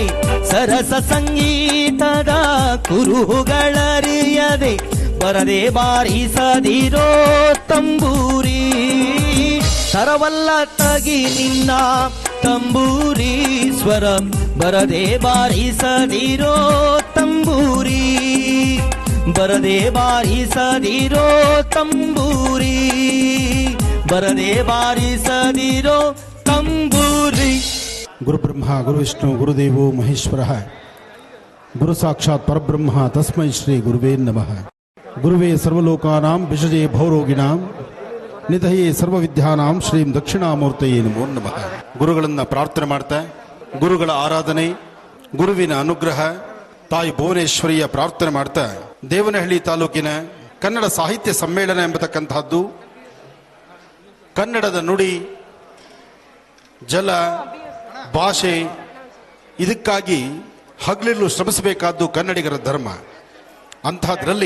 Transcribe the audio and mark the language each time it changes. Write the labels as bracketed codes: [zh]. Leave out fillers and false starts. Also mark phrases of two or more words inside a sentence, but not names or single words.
[kn] ಸರಸ ಸಂಗೀತದ ಕುರುಹುಗಳರಿಯದೆ ಬರದೆ ಬಾರಿಸದಿರೋ ತಂಬೂರಿ ಸರವಲ್ಲ ತಗಿ ನಿನ್ನ ತಂಬೂರಿ ಸ್ವರ ಬರದೆ ಬಾರಿಸದಿರೋ ತಂಬೂರಿ ಬರದೆ ಬಾರಿಸದಿರೋ ತಂಬೂರಿ ಬರದೆ ಬಾರಿಸದಿರೋ ತಂಬೂರಿ [sa] ಗುರು ಬ್ರಹ್ಮ ಗುರು ವಿಷ್ಣು ಗುರುದೇವೋ ಮಹೇಶ್ವರ ಗುರು ಸಾಕ್ಷಾತ್ ಪರಬ್ರಹ್ಮ ತಸ್ಮೈ ಶ್ರೀ ಗುರುವೇ ನಮಃ. ಗುರುವೇ ಸರ್ವಲೋಕಾನಾಂ ವಿಷಜೇ ಭವರೋಗಿಣಾಂ ನಿಧಯೇ ಸರ್ವವಿದ್ಯಾನಾಂ ಶ್ರೀಂ ದಕ್ಷಿಣಾಮೂರ್ತಯೇ ನಮೋ ನಮಃ. [kn] ಗುರುಗಳನ್ನು ಪ್ರಾರ್ಥನೆ ಮಾಡ್ತಾ ಗುರುಗಳ ಆರಾಧನೆ ಗುರುವಿನ ಅನುಗ್ರಹ ತಾಯಿ ಭುವನೇಶ್ವರಿಯ ಪ್ರಾರ್ಥನೆ ಮಾಡ್ತಾ ದೇವನಹಳ್ಳಿ ತಾಲೂಕಿನ ಕನ್ನಡ ಸಾಹಿತ್ಯ ಸಮ್ಮೇಳನ ಎಂಬತಕ್ಕಂತಹದ್ದು ಕನ್ನಡದ ನುಡಿ ಜಲ ಭಾಷೆ ಇದಕ್ಕಾಗಿ ಹಗಲಿರುಳು ಶ್ರಮಿಸಬೇಕಾದ್ದು ಕನ್ನಡಿಗರ ಧರ್ಮ.